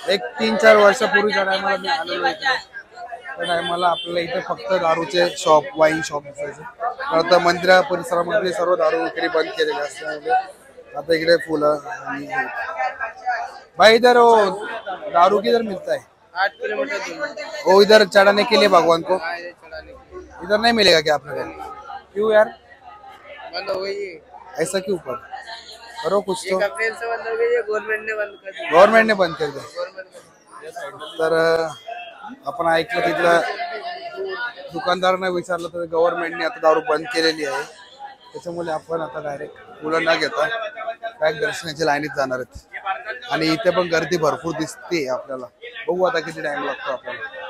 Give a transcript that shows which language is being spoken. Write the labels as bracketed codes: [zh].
[mr] एक 3-4 वर्षापूर्वीच्या टायमाला मी आलेलो इकडे. त्या टायमाला आपल्याला इथे फक्त दारूचे शॉप, वाईन शॉप दिसायचे. पण आता मंदिरा परिसरामध्ये सर्व दारू विक्री बंद केलेली असल्यामुळे आता इकडे फुलं आणि [hi] भाई इधर वो दारू किधर मिलता है? 8 किलोमीटर दूर। वो इधर चढ़ाने के लिए भगवान को हाँ, इधर चढ़ाने के लिए। इधर नहीं मिलेगा क्या अपने को? क्यों यार बंद हो गई है। ऐसा क्यों? पर करो कुछ तो. 1 अप्रैल से बंद हो गई है, गवर्नमेंट ने बंद कर दी। [mr] गव्हर्नमेंटने बंद केलं. [hi] गवर्नमेंट [mr] तर आपण ऐकलं तिथलं दुकानदारांना विचारलं तर गव्हर्नमेंटने आता दारू बंद केलेली आहे. त्याच्यामुळे आपण आता डायरेक्ट मुलं न घेता डायरेक्ट दर्शनाच्या लाईनीत जाणार आहेत. आणि इथे पण गर्दी भरपूर दिसते आपल्याला. बघू आता किती टाइम लागतो आपल्याला.